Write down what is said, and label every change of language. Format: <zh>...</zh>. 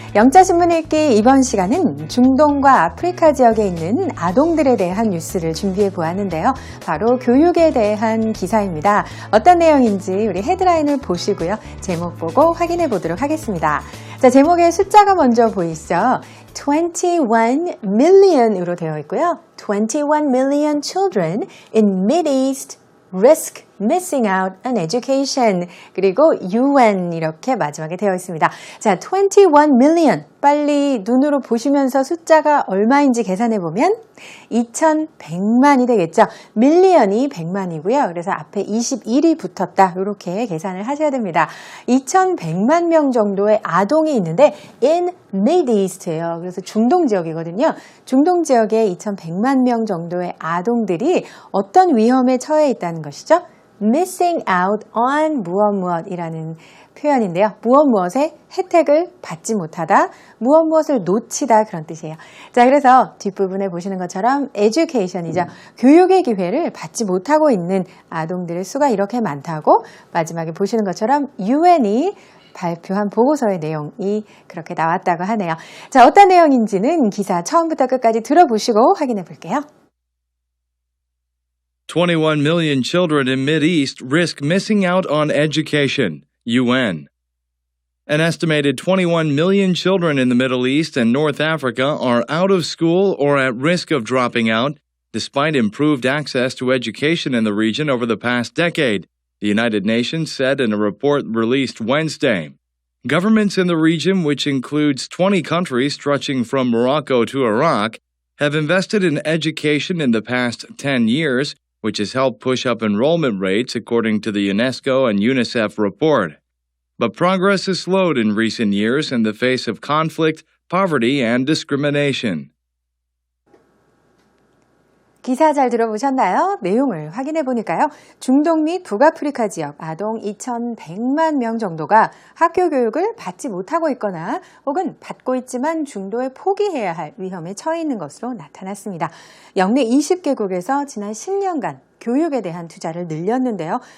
<ko>영자신문 읽기 이번 시간은 중동과 아프리카 지역에 있는 아동들에 대한 뉴스를 준비해 보았는데요. 바로 교육에 대한 기사입니다. 어떤 내용인지 우리 헤드라인을 보시고요. 제목 보고 확인해 보도록 하겠습니다. 자, 제목에 숫자가 먼저 보이시죠?</ko> <en>21 million</en> <ko>으로 되어 있고요.</ko> <en>21 million children in Mideast risk missing out on education.</en> <ko>그리고 UN 이렇게 마지막에 되어 있습니다.</ko> <en>자, 21 million.</en> <ko>빨리 눈으로 보시면서 숫자가 얼마인지 계산해 보면 2100만이 되겠죠. 밀리언이 100만이고요. 그래서 앞에 21이 붙었다. 이렇게 계산을 하셔야 됩니다. 2100만 명 정도의 아동이 있는데</ko> <en>in Mideast</en> <ko>예요. 그래서 중동 지역이거든요. 중동 지역에 2100만 명 정도의 아동들이 어떤 위험에 처해 있다는 것이죠.</ko> <en>missing out on</en> <ko>무엇이라는 표현인데요. 무엇의 혜택을 받지 못하다, 무엇을 놓치다 그런 뜻이에요. 자, 그래서 뒷부분에 보시는 것처럼 education이죠. 교육의 기회를 받지 못하고 있는 아동들의 수가 이렇게 많다고 마지막에 보시는 것처럼 UN이 발표한 보고서의 내용이 그렇게 나왔다고 하네요. 자, 어떤 내용인지는 기사 처음부터 끝까지 들어보시고 확인해 볼게요.</ko> <en>21 million children in Mideast risk missing out on education, UN. An estimated 21 million children in the Middle East and North Africa are out of school or at risk of dropping out, despite improved access to education in the region over the past decade, the United Nations said in a report released Wednesday. Governments in the region, which includes 20 countries stretching from Morocco to Iraq, have invested in education in the past 10 years, which has helped push up enrollment rates according to the UNESCO and UNICEF report. But progress has slowed in recent years in the face of conflict, poverty, and discrimination.</en> <ko>기사 잘 들어보셨나요? 내용을 확인해 보니까요. 중동 및 북아프리카 지역 아동 2100만 명 정도가 학교 교육을 받지 못하고 있거나 혹은 받고 있지만 중도에 포기해야 할 위험에 처해 있는 것으로 나타났습니다. 역내 20개국에서 지난 10년간 교육에 대한 투자를 늘렸는데요.</ko>